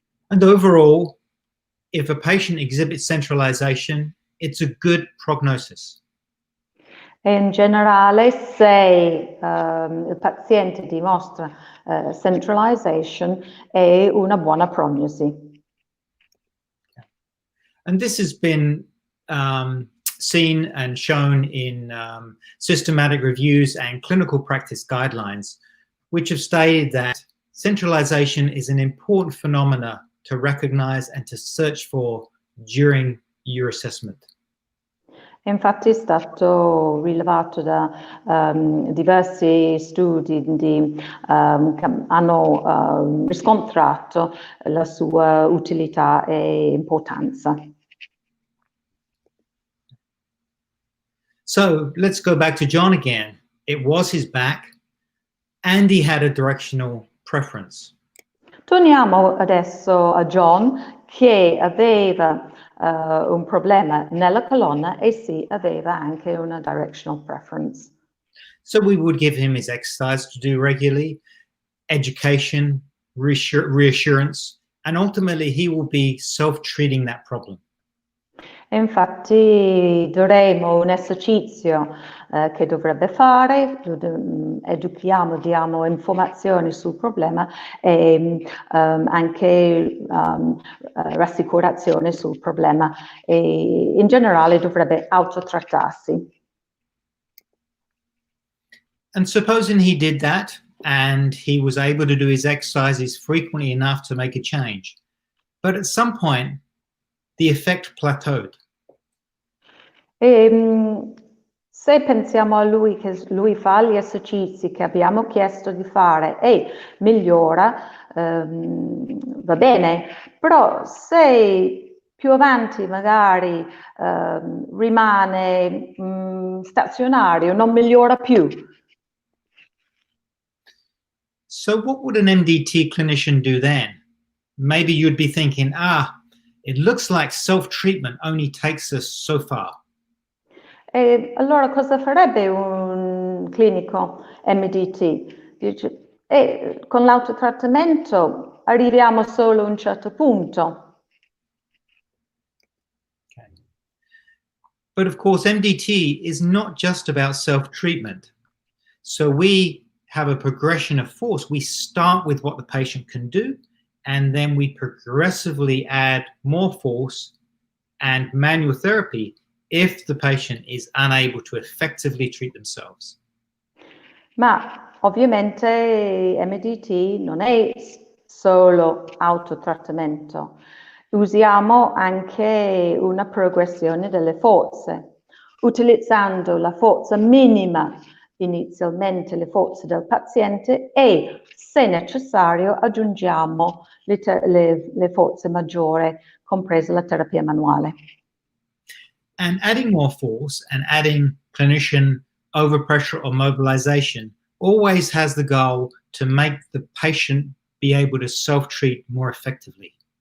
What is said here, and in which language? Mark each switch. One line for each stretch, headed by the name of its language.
English: And overall, if a patient exhibits centralization, it's a good prognosis.
Italian: E in generale, se il paziente dimostra centralization, è una buona prognosi.
English: And this has been seen and shown in systematic reviews and clinical practice guidelines, which have stated that centralization is an important phenomena to recognize and to search for during your assessment.
Italian: Infatti è stato rilevato da diversi studi che hanno riscontrato la sua utilità e importanza.
English: So let's go back to John again. It was his back and he had a directional preference.
Italian: Torniamo adesso a John, che aveva un problema nella colonna e sì, aveva anche una directional preference.
English: So we would give him his exercise to do regularly, education, reassurance, and ultimately he will be self-treating that problem.
Italian: E infatti daremo un esercizio che dovrebbe fare, educhiamo, diamo informazioni sul problema e anche rassicurazione sul problema e in generale dovrebbe autotrattarsi.
English: And supposing he did that and he was able to do his exercises frequently enough to make a change, but at some point the effect plateaued.
Italian: E, se pensiamo a lui che lui fa gli esercizi che abbiamo chiesto di fare e migliora, va bene, però se più avanti magari rimane stazionario, non migliora più.
English: So what would an MDT clinician do then? Maybe you'd be thinking, it looks like self-treatment only takes us so far.
Italian: E allora cosa farebbe un clinico MDT? Dice, con l'autotrattamento arriviamo solo a un certo punto.
English: Okay. But of course, MDT is not just about self-treatment. So we have a progression of force. We start with what the patient can do, and then we progressively add more force and manual therapy if the patient is unable to effectively treat themselves.
Italian: Ma ovviamente MDT non è solo autotrattamento, usiamo anche una progressione delle forze, utilizzando la forza minima inizialmente, le forze del paziente e se necessario aggiungiamo le forze maggiori, compresa la terapia manuale.
English: And adding more force and adding clinician overpressure or mobilization always has the goal to make the patient be able to self-treat more effectively.